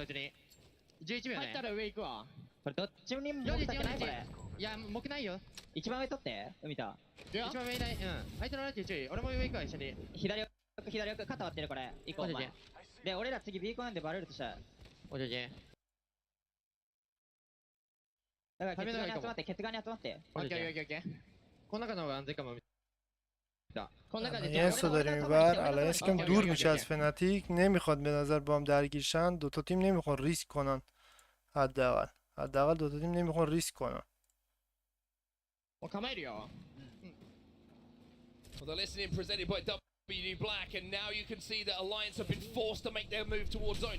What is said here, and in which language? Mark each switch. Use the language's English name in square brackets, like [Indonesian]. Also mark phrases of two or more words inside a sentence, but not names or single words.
[Japanese] 11 秒ね。入ったら上行くわ。これどっちにも木ないこれ。いや木ないよ。一番上取って海田。一番上いない。相手のライト注意。俺も上行くわ一緒に。左奥肩割ってるこれ。行こうお前。で俺ら次ビーコンでバレるとしたら。オッケー。だからケツ側に集まってケツ側に集まって。オッケー。この中の方が安全かも。 [Persian] الانس رو داریم اینور. الانس کم دور میشه از فناتیک، نمیخواد به نظر با هم درگیرشن. دوتا تیم نمیخوان ریسک کنن. حداقل دوتا تیم نمیخوان ریسک کنن. [English] The listening presented by WD Black, and now you can see that Alliance have been forced to make their move towards zone.